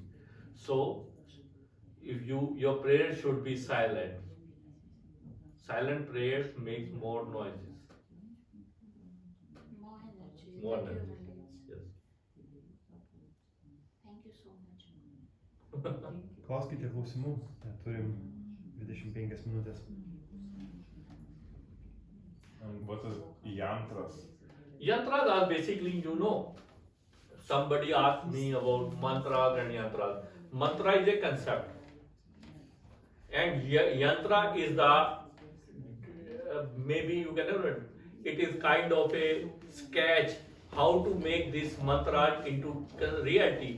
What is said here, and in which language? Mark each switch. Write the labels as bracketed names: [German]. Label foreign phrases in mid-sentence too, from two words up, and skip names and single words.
[English] So, if your prayers should be silent. Silent prayers makes more noises. More energy. More that energy. human needs. Yes. Thank you so much. [Lithuanian] Klauskite klausimų, turim 25 minutės. [English] And what is yantras? Yantras are basically, somebody asked me about mantras and yantras. Mantra is a concept. And yantra is the, maybe you can know it is kind of a sketch how to make this mantra into reality.